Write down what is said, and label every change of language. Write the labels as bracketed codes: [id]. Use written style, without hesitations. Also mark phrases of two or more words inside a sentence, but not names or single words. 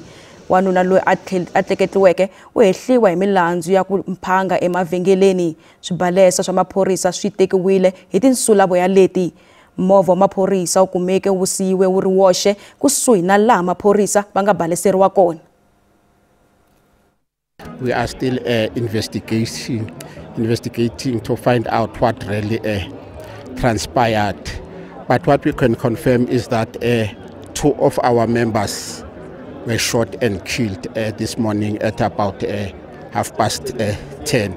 [ts] Wanuna loyi a tleketliweke u hehliwa hi milandzu ya ku mphanga emavhengeleni. Swibalesa swa maphorisa swi tekiwile hi tinsulavo ya leti. Movha wa maphorisa u kumeke wu siyiwe wu ri woxe kusuhi na laha maphorisa va nga baleseriwa kona. [en] We are still investigating to find out what really transpired. But what we can confirm is that 2 of our members were shot and killed this morning at about 10:30.